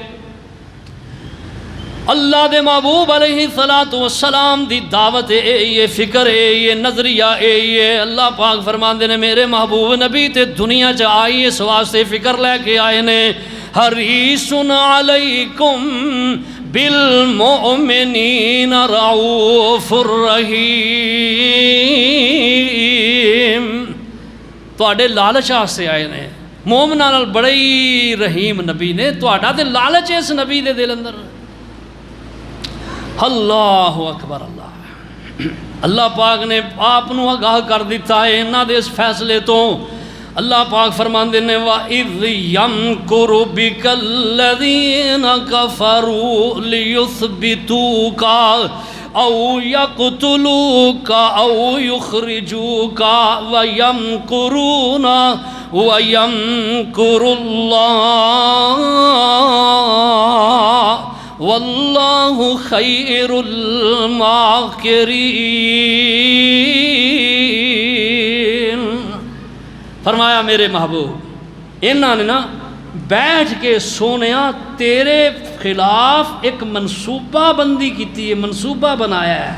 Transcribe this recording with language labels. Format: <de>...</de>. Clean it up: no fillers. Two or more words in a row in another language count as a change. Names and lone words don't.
<pa>اللہ دے محبوب علیہ السلام دی دعوت اے یہ فکر اے یہ نظریہ اے یہ، اللہ پاک فرماندے نے میرے محبوب نبی تے دنیا چ آئی اس واسطے فکر لے کے آئے نے،</pa> <ar>حریص علیکم بالمؤمنین رعوف</ar> <pa>الرحیم، تواڈے لالچ واسطے آئے نے، مومناں نال بڑے ہی رحیم نبی نے، تواڈا تے لالچ اس نبی دے دل اندر۔</pa> <ar>اللہ اکبر،</ar> <pa>اللہ پاک نے آپ نو آگاہ کر دیتا ہے انہاں دے اس فیصلے تو۔ اللہ پاک فرماندے نے</pa> <ar>وَإِذْ يَمْكُرُ بِكَ الَّذِينَ كَفَرُوا لِيُثْبِتُوكَ أَوْ يَقْتُلُوكَ أَوْ يُخْرِجُوكَ وَيَمْكُرُونَ وَيَمْكُرُ اللَّهُ واللہ خیر الماکرین۔</ar> <pa>فرمایا میرے محبوب انہاں نے نا بیٹھ کے سونیا تیرے خلاف ایک منصوبہ بندی کیتی ہے، منصوبہ بنایا ہے۔</pa>